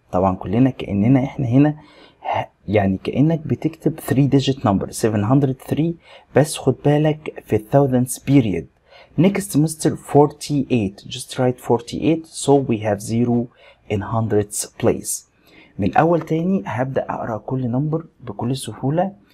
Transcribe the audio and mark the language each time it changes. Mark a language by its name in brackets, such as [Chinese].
[Arabic] طبعا كلنا كأننا احنا هنا يعني كأنك بتكتب [English] 3 digit number [Arabic] 703 بس خد بالك في [English] thousands period. Next Mr. 48. Just write 48 so we have 0 in hundreds place. [Arabic] من الأول تاني هبدأ أقرأ كل نمبر بكل سهولة.